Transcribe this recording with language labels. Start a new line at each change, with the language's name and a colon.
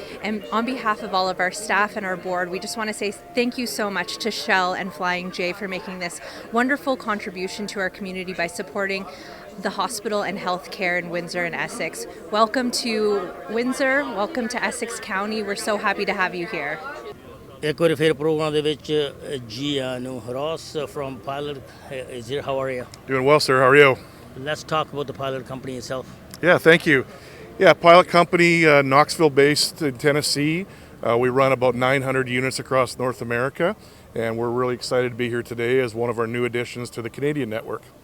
English: And on behalf of all of our staff and our board, we just want to say thank you so much to Shell and Flying J for making this wonderful contribution to our community by supporting the hospital and health care in Windsor and Essex. Welcome to Windsor. Welcome to Essex County. We're so happy to have you here.
Punjabi: ਇੱਕ ਵਾਰੀ ਫਿਰ programme ਦੇ ਵਿੱਚ ਜੀ ਆਇਆਂ ਨੂੰ
English: Ross from Pilot is here. How are you? Doing well, sir. How are you? Let's talk about the Pilot company itself. Yeah, thank you. Yeah, Pilot Company, Knoxville-based in Tennessee. We run about 900 units across North America, and we're really excited to be here today as one of our new additions to the Canadian network.